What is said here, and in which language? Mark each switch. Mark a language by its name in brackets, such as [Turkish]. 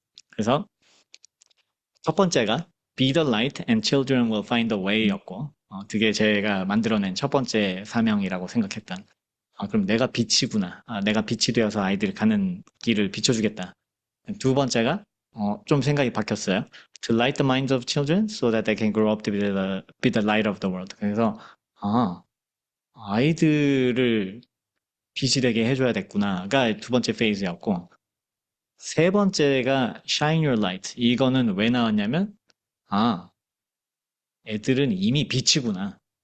[Korean] 그래서 첫 번째가 [English] be the light and children will find a way [Korean] 였고 그게 제가 만들어낸 첫 번째 사명이라고 생각했던 그럼 내가 빛이구나. 내가 빛이 되어서 아이들이 가는 길을 비춰주겠다. 두 번째가 좀 생각이 바뀌었어요. [English] To light the minds of children so that they can grow up to be the light of the world. [Korean] 그래서 아이들을 빛이 되게 해줘야 됐구나가 두 번째 페이즈였고 세 번째가 [English] shine your light. [Korean] 이거는 왜 나왔냐면 애들은 이미 빛이구나.